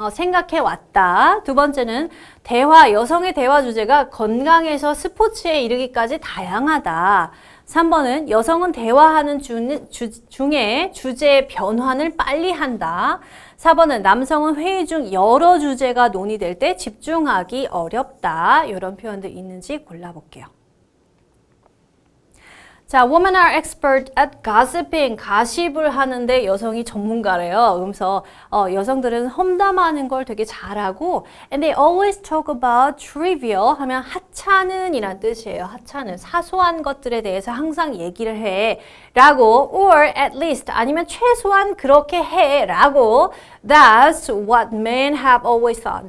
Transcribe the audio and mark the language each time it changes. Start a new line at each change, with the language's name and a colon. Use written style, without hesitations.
Korean: 생각해 왔다. 두 번째는 여성의 대화 주제가 건강에서 스포츠에 이르기까지 다양하다. 3번은 여성은 대화하는 중에 주제의 변환을 빨리 한다. 4번은 남성은 회의 중 여러 주제가 논의될 때 집중하기 어렵다. 이런 표현도 있는지 골라볼게요. 자,
English: women are expert at gossiping.
Korean: 가십을 하는데 여성이 전문가래요. 그러면서 여성들은 험담하는 걸 되게 잘하고
English: and they always talk about trivial
Korean: 하면 하찮은 이란 뜻이에요. 하찮은, 사소한 것들에 대해서 항상 얘기를 해 라고
English: or at least
Korean: 아니면 최소한 그렇게 해 라고
English: That's what men have always thought.